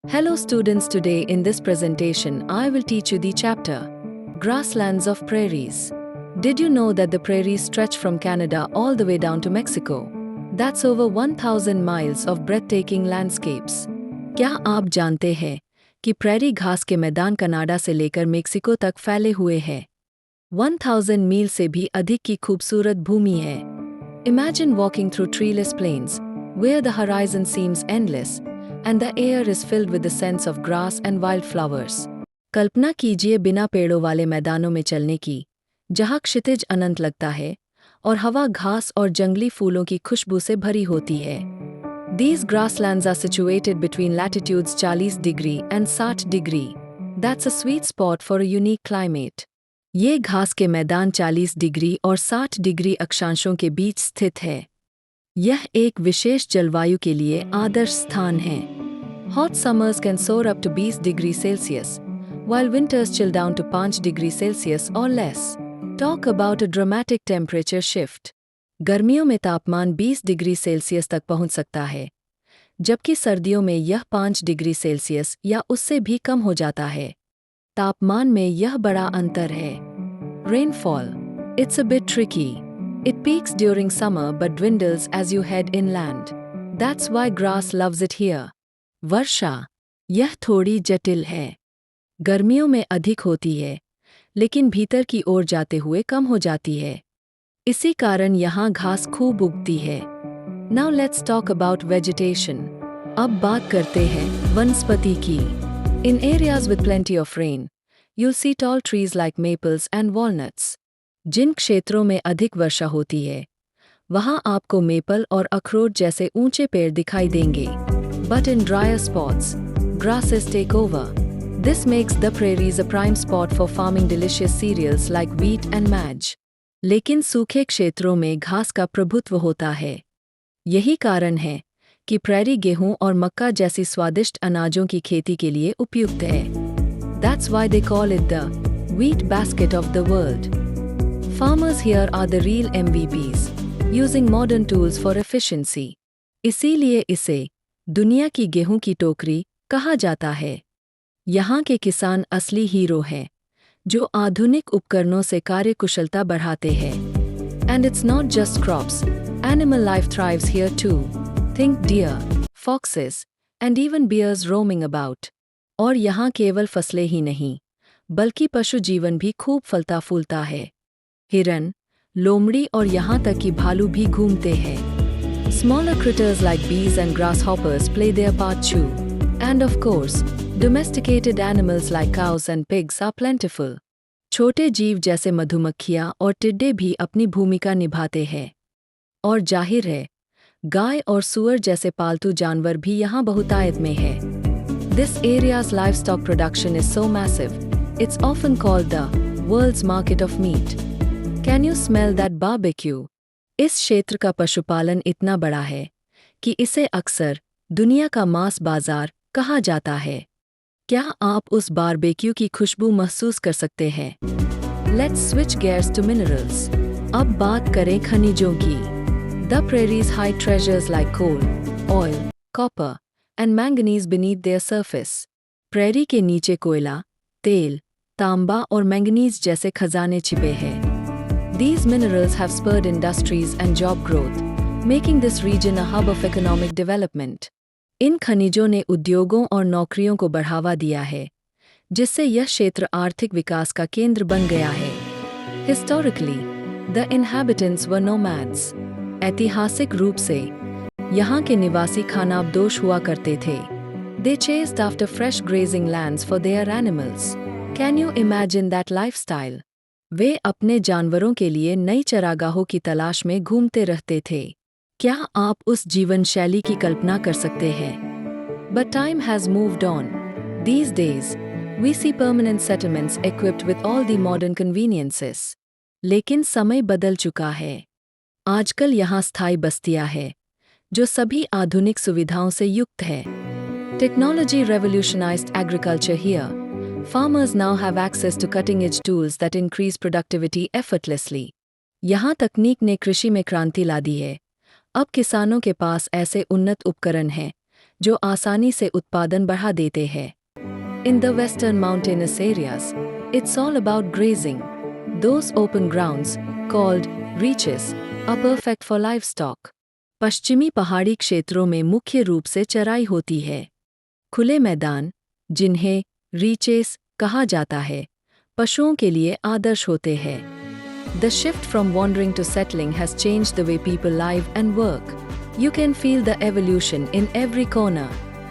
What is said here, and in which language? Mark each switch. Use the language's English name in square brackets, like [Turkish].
[English] Hello students, today in this presentation I will teach you the chapter Grasslands of Prairies. Did you know that the prairies stretch from Canada all the way down to Mexico? That's over 1000 miles of breathtaking landscapes. [Hindi] क्या आप जानते हैं कि prairie घास के मैदान Canada से लेकर मेक्सिको तक फैले हुए हैं? 1000 मील से भी अधिक की खूबसूरत भूमि है. [English] Imagine walking through treeless plains, where the horizon seems endless, and the air is filled with the scents of grass and wildflowers. [Hindi] कल्पना कीजिए बिना पेड़ों वाले मैदानों में चलने की, जहाँ क्षितिज अनंत लगता है और हवा घास और जंगली फूलों की खुशबू से भरी होती है. [English] These grasslands are situated between latitudes 40 degree and 60 degree. That's a sweet spot for a unique climate. [Hindi] ये घास के मैदान 40 डिग्री और 60 डिग्री अक्षांशों के बीच स्थित है. यह एक विशेष जलवायु के लिए आदर्श स्थान है. [English] Hot summers can soar up to 20 degrees Celsius, while winters chill down to 5 degrees Celsius or less. Talk about a dramatic temperature shift. [Hindi] गर्मियों में तापमान 20 डिग्री सेल्सियस तक पहुंच सकता है, जबकि सर्दियों में यह 5 डिग्री सेल्सियस या उससे भी कम हो जाता है. तापमान में यह बड़ा अंतर है. [English] Rainfall. It's a bit tricky. It peaks during summer but dwindles as you head inland. That's why grass loves it here. [Hindi] वर्षा. यह थोड़ी जटिल है. गर्मियों में अधिक होती है, लेकिन भीतर की ओर जाते हुए कम हो जाती है. इसी कारण यहाँ घास खूब उगती है. [English] Now let's talk about vegetation. [Hindi] अब बात करते हैं वनस्पति की. [English] In areas with plenty of rain, you'll see tall trees like maples and walnuts. [Hindi] जिन क्षेत्रों में अधिक वर्षा होती है, वहाँ आपको मेपल और अखरोट जैसे ऊंचे पेड़ दिखाई देंगे. [English] But in drier spots, grasses take over. This makes the prairies a prime spot for farming delicious cereals like wheat and maize. [Hindi] लेकिन सूखे क्षेत्रों में घास का प्रभुत्व होता है. यही कारण है कि प्रेरी गेहूं और मक्का जैसी स्वादिष्ट अनाजों की खेती के लिए उपयुक्त है. [English] That's why they call it the wheat basket of the world. Farmers here are the real MVPs, using modern tools for efficiency. [Hindi] इसीलिए इसे दुनिया की गेहूं की टोकरी कहा जाता है. यहाँ के किसान असली हीरो हैं, जो आधुनिक उपकरणों से कार्यकुशलता बढ़ाते हैं. [English] And it's not just crops. Animal life thrives here too. Think deer, foxes, and even bears roaming about. [Hindi] और यहाँ केवल फसलें ही नहीं, बल्कि पशु जीवन भी खूब फलता फूलता है. हिरन, लोमड़ी और यहाँ तक कि भालू भी घूमते हैं. [English] Smaller critters like bees and grasshoppers play their part too. And of course, domesticated animals like cows and pigs are plentiful. [Hindi] छोटे जीव जैसे मधुमक्खियाँ और टिड्डे भी अपनी भूमिका निभाते हैं. और जाहिर है, गाय और सूअर जैसे पालतू जानवर भी यहाँ बहुतायत में है. [English] This area's livestock production is so massive, it's often called the world's market of meat. Can you smell that barbecue? [Hindi] इस क्षेत्र का पशुपालन इतना बड़ा है कि इसे अक्सर दुनिया का मांस बाजार कहा जाता है. क्या आप उस बारबेक्यू की खुशबू महसूस कर सकते हैं? [English] Let's switch gears to minerals. [Hindi] अब बात करें खनिजों की. [English] The prairies hide treasures like coal, oil, copper, and manganese beneath their surface. [Hindi] Prairie के नीचे कोयला, तेल, तांबा और मैंगनीज जैसे खजाने छिपे हैं. [English] These minerals have spurred industries and job growth, making this region a hub of economic development. [Hindi] इन खनिजों ने उद्योगों और नौकरियों को बढ़ावा दिया है, जिससे यह क्षेत्र आर्थिक विकास का केंद्र बन गया है. [English] Historically, the inhabitants were nomads. [Hindi] ऐतिहासिक रूप से, यहाँ के निवासी खानाबदोश हुआ करते थे. [English] They chased after fresh grazing lands for their animals. Can you imagine that lifestyle? [Hindi] वे अपने जानवरों के लिए नई चरागाहों की तलाश में घूमते रहते थे. क्या आप उस जीवन शैली की कल्पना कर सकते हैं? [English] But time has moved on. These days, we see permanent settlements equipped with all the modern conveniences. [Hindi] लेकिन समय बदल चुका है. आजकल यहाँ स्थायी बस्तियाँ हैं, जो सभी आधुनिक सुविधाओं से युक्त है. [English] Technology revolutionized agriculture here. Farmers now have access to cutting-edge tools that increase productivity effortlessly. [Hindi] यहाँ तकनीक ने कृषि में क्रांति ला दी है. अब किसानों के पास ऐसे उन्नत उपकरण हैं, जो आसानी से उत्पादन बढ़ा देते हैं। [English] In the western mountainous areas, it's all about grazing. Those open grounds, called reaches, are perfect for livestock. [Hindi] पश्चिमी पहाड़ी क्षेत्रों में मुख्य रूप से चराई होती है। खुले मैदान, जिन्हें रीचेस कहा जाता है, पशुओं के लिए आदर्श होते हैं। [English] The shift from wandering to settling has changed the way people live and work. You can feel the evolution in every corner.